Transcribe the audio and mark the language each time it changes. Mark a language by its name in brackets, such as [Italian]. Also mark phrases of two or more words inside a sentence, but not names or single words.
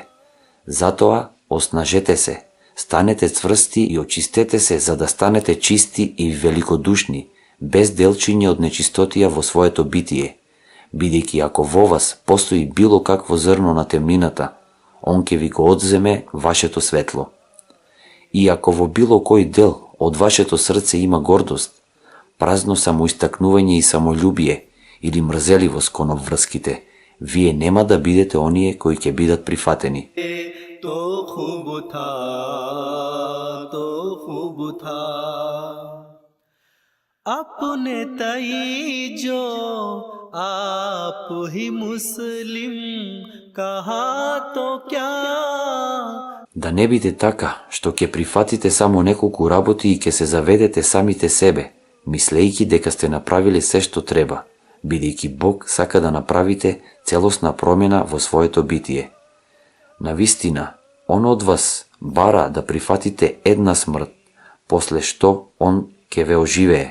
[Macedonian] Затоа оснажете се, станете цврсти и очистете се за да станете чисти и великодушни, без делчиња од нечистотија во своето битие, бидејќи ако во вас постои било какво зрно на темнината, он ќе ви го одземе вашето светло. И ако во било кој дел од вашето срце има гордост, празно самоистакнување и самолюбие или мрзеливост кон обврските, вие нема да бидете оние кои ќе бидат прифатени. [Hindi] अपने तई जो आप ही मुस्लिम कहा तो क्या. [Macedonian] Да не биде така, што ќе прифатите само неколку работи и ќе се заведете самите себе, мислејќи дека сте направиле се што треба, бидејќи Бог сака да направите целосна промена во своето битие. Навистина, он од вас бара да прифатите една смрт, после што он ќе ве оживее.